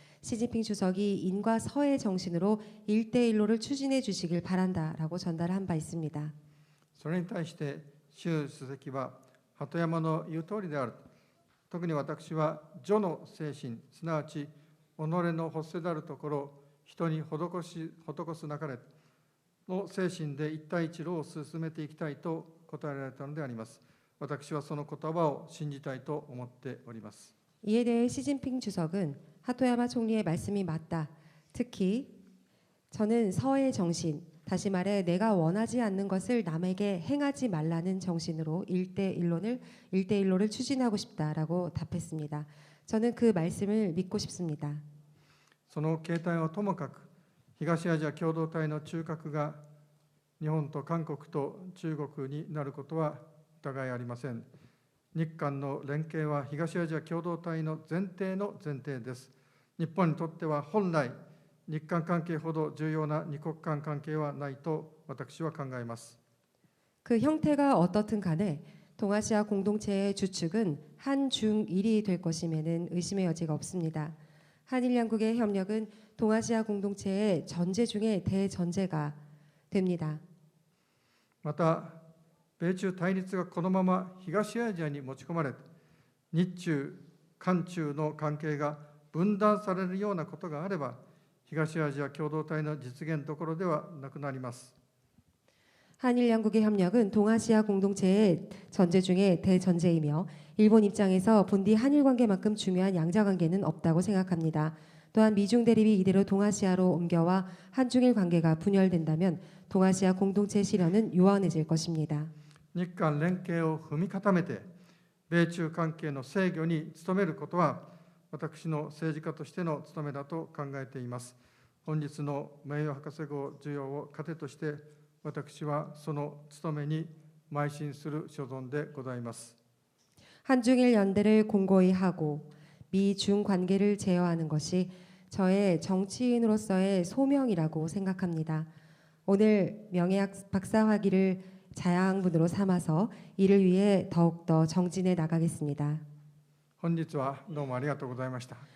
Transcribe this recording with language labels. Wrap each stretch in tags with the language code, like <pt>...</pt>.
<ko>시진핑 주석이 인과 서의 정신으로 1대1로를 추진해 주시길 바란다라고 전달한 바 있습니다.</ko> <ja>それに対して習主席は鳩山の言う通りである。特に私は女の精神、すなわち己の欲せざるところ、人に施すなかれの精神で一帯一路を進めていきたいと答えられたのであります。私はその言葉を信じたいと思っております。</ja> <ko>이에 대해 시진핑 주석은 하토야마 총리의 말씀이 맞다. 특히 저는 서의 정신, 다시 말해 내가 원하지 않는 것을 남에게 행하지 말라는 정신으로 1대1로를 추진하고 싶다라고 답했습니다. 저는 그 말씀을 믿고 싶습니다.</ko> <ja>その形態はともかく、東アジア共同体の中核が日本と韓国と中国になることは疑いありません。日韓の連携は東アジア共同体の前提の前提です。日本にとっては本来、日韓関係ほど重要な二国間関係はないと私は考えます。</ja> <ko>그 형태가 어떻든 간에 동아시아 공동체의 주축은 한중일이 될 것임에는 의심의 여지가 없습니다. 한일 양국의 협력은 동아시아 공동체의 전제 중에 대전제가 됩니다.</ko> <ja>また、米中対立がこのまま東アジアに持ち込まれ、日中、韓中の関係が分断されるようなことがあれば、東アジア共同体の実現どころではなくなります。</ja> <ko>한일 양국의 협력은 동아시아 공동체의 전제 중에 대전제이며 일본 입장에서 본디 한일 관계만큼 중요한 양자 관계는 없다고 생각합니다. 또한 미중 대립이 이대로 동아시아로 옮겨와 한중일 관계가 분열된다면 동아시아 공동체 실현은 요원해질 것입니다.</ko> <ja>日韓連携を踏み固めて、米中関係の制御に努めることは、私の政治家としての務めだと考えています。本日の名誉博士号授与を糧として、私はその務めに邁進する所存でございます。</ja> <ko>한중일 연대를 공고히 하고 미중 관계를 제어하는 것이 저의 정치인으로서의 소명이라고 생각합니다. 오늘 명예학 박사학위를 자양분으로 삼아서 이를 위해 더욱더 정진해 나가겠습니다.</ko> <ja>本日はどうもありがとうございました。</ja>